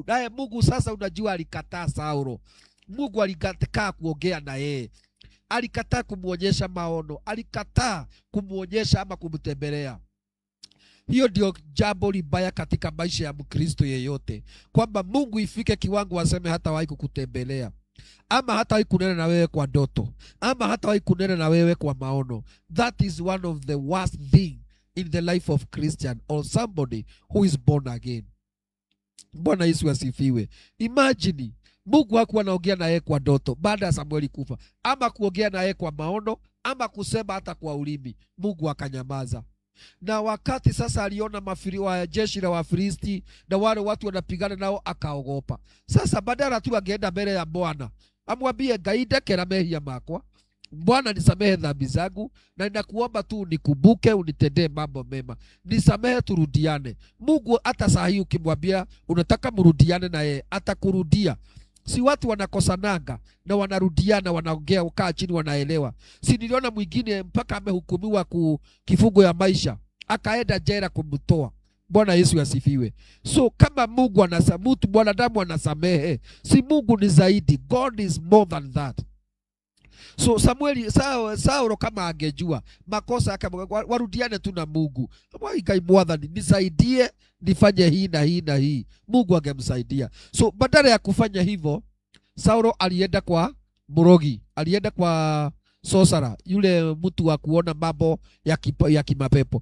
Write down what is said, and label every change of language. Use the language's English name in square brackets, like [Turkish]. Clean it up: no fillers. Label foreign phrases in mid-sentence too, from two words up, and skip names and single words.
[Swahili] Naye Mungu sasa, unajua, alikataa Saulo. Mungu alikataa kuongea na yeye, alikataa kumuonyesha maono, alikataa kumuonyesha ama kumtembelea. Hiyo ndio jambo libaya katika maisha ya Mkristo yeyote, kwamba Mungu ifike kiwango waseme hatawahi kukutembelea, ama hatawahi kunena na wewe kwa ndoto, ama hatawahi kunena na wewe kwa maono. [English] That is one of the worst thing in the life of Christian or somebody who is born again. [Swahili] Bwana Yesu asifiwe. Imagine Mungu hakuwa anaongea na yeye kwa ndoto baada ya Samueli kufa, ama kuongea na yeye kwa maono, ama kusema hata kwa ulimi. Mungu akanyamaza. Na wakati sasa aliona wa jeshi la Wafilisti na wale watu wanapigana nao, akaogopa. Sasa badala tu angeenda mbele ya Bwana amwambie, [Kikuyu] Ngai ndekera mehia makwa, [Swahili] Bwana nisamehe dhambi zangu, na ninakuomba tu nikumbuke, unitendee mambo mema, nisamehe, turudiane. Mungu hata saa hii ukimwambia unataka murudiane na yeye, atakurudia. Si watu wanakosananga na wanarudiana, wanaongea, ukaa chini, wanaelewa. Si niliona mwingine mpaka amehukumiwa kifungo ya maisha, akaenda jela kumtoa. Bwana Yesu asifiwe. So kama Mungu mtu mwanadamu anasamehe, si Mungu ni zaidi. [English] God is more than that. [Swahili] So Saulo kama angejua makosa yake, warudiane tu na Mungu. [Kikuyu] Ngai Mwathani, [Swahili] nisaidie nifanye hii na hii na hii, Mungu angemsaidia. So badala ya kufanya hivyo, Saulo alienda kwa murogi, alienda kwa sorcerer, yule mtu wa kuona mambo ya kimapepo.